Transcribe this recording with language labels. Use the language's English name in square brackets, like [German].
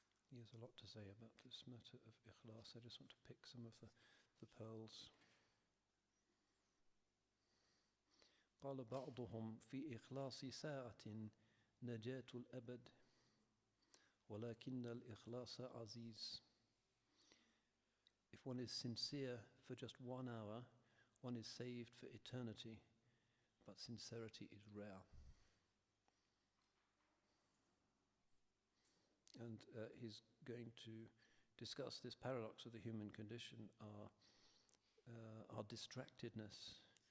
[English] He has a lot to say about this matter of ikhlas. I just want to pick some of the pearls. [Arabic] قال بعضهم في إخلاص ساعة نجاة الأبد ولكن الإخلاص عزيز. [English] If one is sincere for just 1 hour, one is saved for eternity, but sincerity is rare. And he's going to discuss this paradox of the human condition, our distractedness.